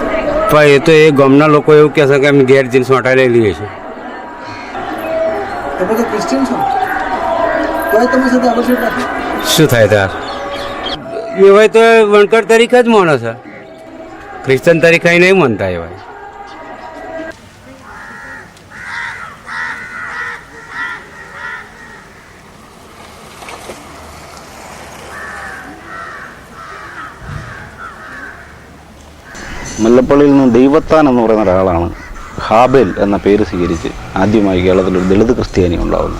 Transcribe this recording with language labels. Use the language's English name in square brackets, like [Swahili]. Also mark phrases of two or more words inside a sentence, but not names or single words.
[Gujarati] પણ એ તો એ ગામના લોકો એવું કહે છે કે અમે ઘેર જીન્સ માટે લઈ લઈએ છીએ. તમે તો ક્રિશ્ચિયન છો, તો તમારી સાથે આકર્ષિત રાખે? શું થાય તાર? એવાય તો વણકર તરીકે જ માનો છે, ક્રિશ્ચન તરીકે નહીં માનતા એવાય. [Malayalam] മുല്ലപ്പള്ളിയിൽ നിന്ന് ദൈവത്താൻ എന്ന് പറയുന്ന ഒരാളാണ് ഹാബേൽ എന്ന പേര് സ്വീകരിച്ച് ആദ്യമായി കേരളത്തിലൊരു ദളിത് ക്രിസ്ത്യാനി ഉണ്ടാകുന്നു.